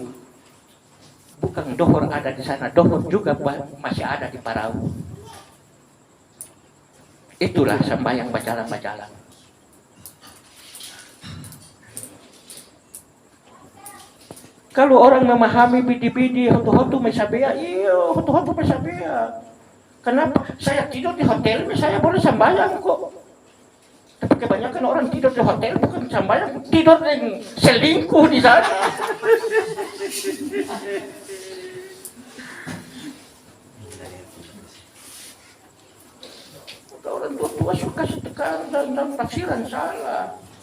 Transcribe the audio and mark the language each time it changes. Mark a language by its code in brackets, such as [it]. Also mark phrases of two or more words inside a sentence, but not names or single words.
[id] Bukan dohor ada di sana, dohor juga masih ada di parau. Itulah sembahyang bajalan-bajalan. Kalau orang memahami bidi-bidi, hotu-hotu mesabea, iya hotu-hotu mesabea. Kenapa? Saya tidur di hotel, saya boleh sembahyang kok. Tapi kebanyakan orang tidur di hotel bukan sembahyang, tidur dengan selingkuh di sana. Orang tua-tua suka setekan dan tafsiran salah.